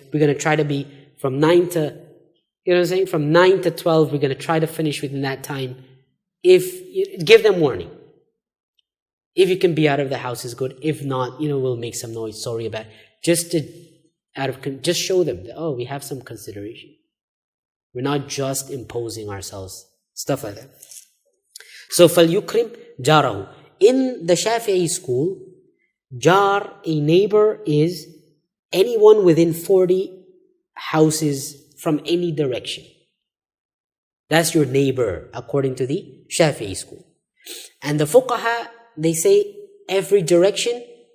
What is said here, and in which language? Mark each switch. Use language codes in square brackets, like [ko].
[en] We're going to try to be from 9 to, from 9 to 12, we're going to try to finish within that time. Give them warning. If you can be out of the house is good. If not, we'll make some noise. Sorry about it. Just show them that, oh, we have some consideration. We're not just imposing ourselves. Stuff like that. [ar] So, فَلْيُكْرِمْ جَارَهُ. [en] In the Shafi'i school, jar, a neighbor, is anyone within 40 houses from any direction. That's your neighbor, according to the Shafi'i school. And the fuqaha, they say every direction.